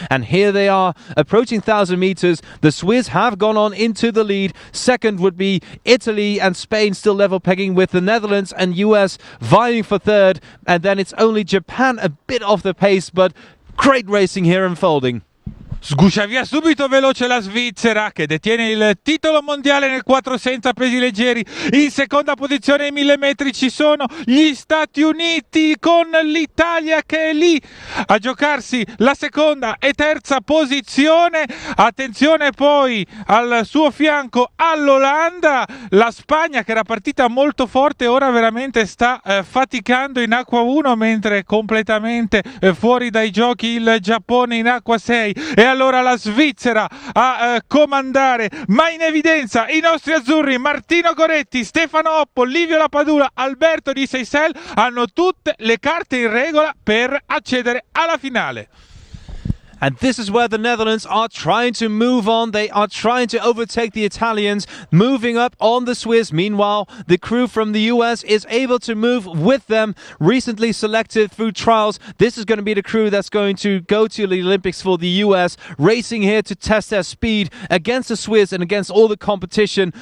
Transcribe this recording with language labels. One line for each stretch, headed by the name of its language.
English: And here they are, approaching 1,000 meters. The Swiss have gone on into the lead. Second would be Italy and Spain, still level pegging, with the Netherlands and US vying for third, and then it's only Japan a bit off the pace, but great racing here unfolding.
Italian: Sguscia via subito veloce la Svizzera, che detiene il titolo mondiale nel 4 senza pesi leggeri. In seconda posizione ai 1000 metri ci sono gli Stati Uniti, con l'Italia che è lì a giocarsi la seconda e terza posizione. Attenzione poi al suo fianco all'Olanda. La Spagna, che era partita molto forte, ora veramente sta faticando in acqua 1, mentre completamente fuori dai giochi il Giappone in acqua 6. E allora la Svizzera a comandare, ma in evidenza i nostri azzurri Martino Goretti, Stefano Oppo, Livio Lapadula, Alberto Di Seisel hanno tutte le carte in regola per accedere alla finale.
English: And this is where the Netherlands are trying to move on. They are trying to overtake the Italians, moving up on the Swiss. Meanwhile, the crew from the US is able to move with them. Recently selected through trials, this is going to be the crew that's going to go to the Olympics for the US, racing here to test their speed against the Swiss and against all the competition.